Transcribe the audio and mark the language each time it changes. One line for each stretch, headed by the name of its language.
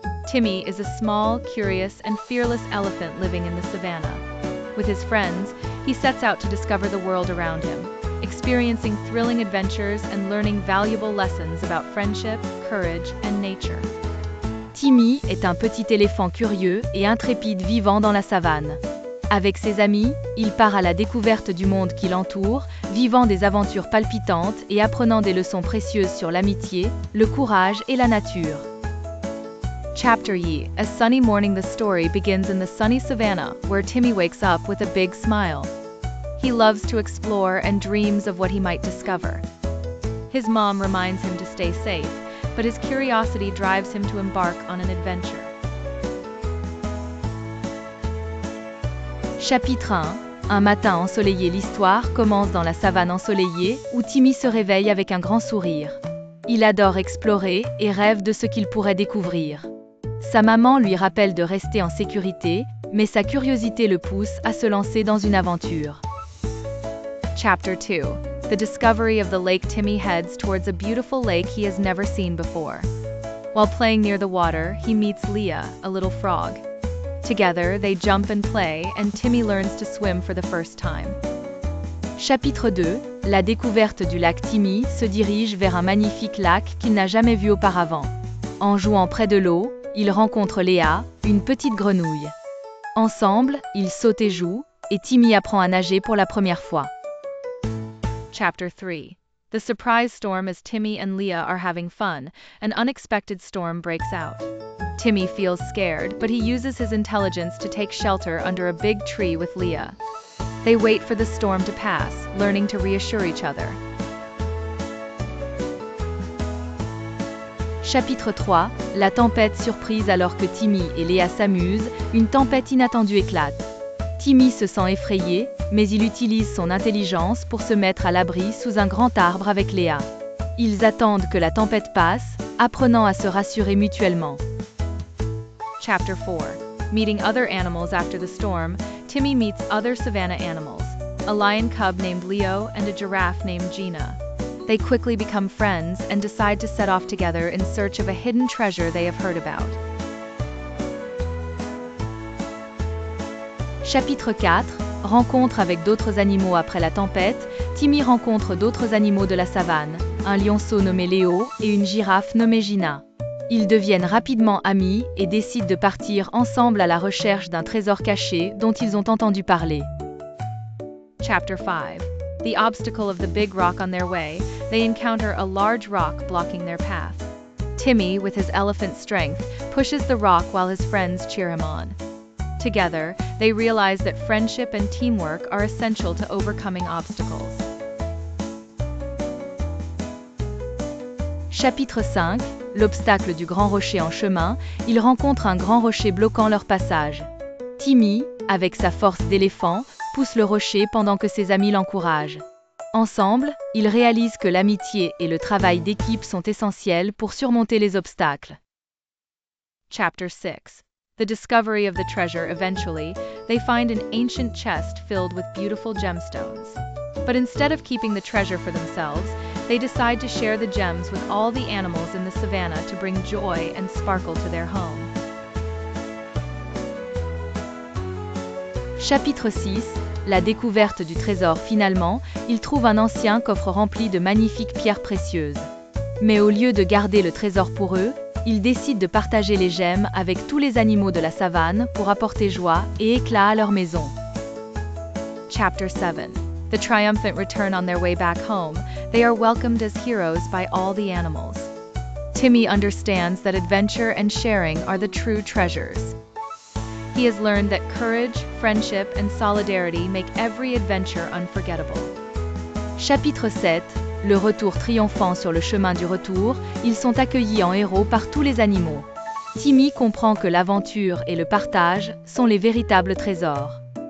English: Timmy is a small, curious, and fearless elephant living in the savannah. With his friends, he sets out to discover the world around him, experiencing thrilling adventures and learning valuable lessons about friendship, courage, and nature.
French: Timmy est un petit éléphant curieux et intrépide vivant dans la savane. Avec ses amis, il part à la découverte du monde qui l'entoure, vivant des aventures palpitantes et apprenant des leçons précieuses sur l'amitié, le courage et la nature.
English: Chapter Yi. A sunny morning. The story begins in the sunny savannah, where Timmy wakes up with a big smile. He loves to explore and dreams of what he might discover. His mom reminds him to stay safe, but his curiosity drives him to embark on an adventure.
French: Chapitre 1. Un matin ensoleillé. L'histoire commence dans la savane ensoleillée, où Timmy se réveille avec un grand sourire. Il adore explorer et rêve de ce qu'il pourrait découvrir. Sa maman lui rappelle de rester en sécurité, mais sa curiosité le pousse à se lancer dans une aventure.
English: Chapter 2. The discovery of the lake. Timmy heads towards a beautiful lake he has never seen before. While playing near the water, he meets Leah, a little frog. Together, they jump and play, and Timmy learns to swim for the first time.
French: Chapitre 2. La découverte du lac. Timmy se dirige vers un magnifique lac qu'il n'a jamais vu auparavant. En jouant près de l'eau, il rencontre Léa, une petite grenouille. Ensemble, ils sautent et jouent, et Timmy apprend à nager pour la première fois.
English: Chapter 3. The surprise storm. As Timmy and Leah are having fun, an unexpected storm breaks out. Timmy feels scared, but he uses his intelligence to take shelter under a big tree with Leah. They wait for the storm to pass, learning to reassure each other.
French: Chapitre 3. La tempête. Surprise. Alors que Timmy et Léa s'amusent, une tempête inattendue éclate. Timmy se sent effrayé, mais il utilise son intelligence pour se mettre à l'abri sous un grand arbre avec Léa. Ils attendent que la tempête passe, apprenant à se rassurer mutuellement.
English: Chapter 4. Meeting other animals. After the storm, Timmy meets other savannah animals, a lion cub named Leo and a giraffe named Gina. They quickly become friends and decide to set off together in search of a hidden treasure they have heard about.
French: Chapitre 4. Rencontre avec d'autres animaux. Après la tempête, Timmy rencontre d'autres animaux de la savane, un lionceau nommé Léo et une girafe nommée Gina. Ils deviennent rapidement amis et décident de partir ensemble à la recherche d'un trésor caché dont ils ont entendu parler.
English: Chapter 5. The obstacle of the big rock. On their way, they encounter a large rock blocking their path. Timmy, with his elephant strength, pushes the rock while his friends cheer him on. Together, they realize that friendship and teamwork are essential to overcoming obstacles.
French: Chapitre 5. L'obstacle du grand rocher. En chemin, ils rencontrent un grand rocher bloquant leur passage. Timmy, avec sa force d'éléphant, pousse le rocher pendant que ses amis l'encouragent. Ensemble, ils réalisent que l'amitié et le travail d'équipe sont essentiels pour surmonter les obstacles.
English: Chapter 6. The discovery of the treasure. Eventually, they find an ancient chest filled with beautiful gemstones. But instead of keeping the treasure for themselves, they decide to share the gems with all the animals in the savannah to bring joy and sparkle to their home.
French: Chapitre 6. La découverte du trésor. Finalement, ils trouvent un ancien coffre rempli de magnifiques pierres précieuses. Mais au lieu de garder le trésor pour eux, ils décident de partager les gemmes avec tous les animaux de la savane pour apporter joie et éclat à leur maison.
English: Chapter 7. The triumphant return. On their way back home, they are welcomed as heroes by all the animals. Timmy understands that adventure and sharing are the true treasures. He has learned that courage, friendship, and solidarity make every adventure unforgettable.
French: Chapitre 7. Le retour. Triomphant. Sur le chemin du retour, ils sont accueillis en héros par tous les animaux. Timmy comprend que l'aventure et le partage sont les véritables trésors.